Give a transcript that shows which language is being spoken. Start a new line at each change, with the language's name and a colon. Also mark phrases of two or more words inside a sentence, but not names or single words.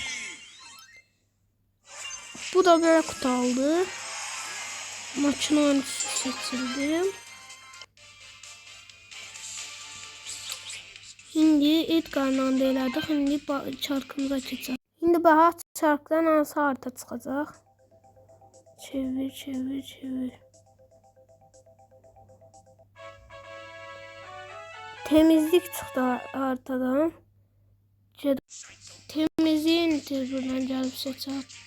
Turkish: Bu da böyle kutu aldı. Maçın oyuncusu seçildim.
Azerbaijani: Şimdi Edgar'la da elədik. Şimdi çarkımıza keçək. Şimdi baxaq çarkdan hansı harita çıxacaq. Çevir. Temizlik çıxdı haritadan. Temizliğin tez buradan gəlib seçək.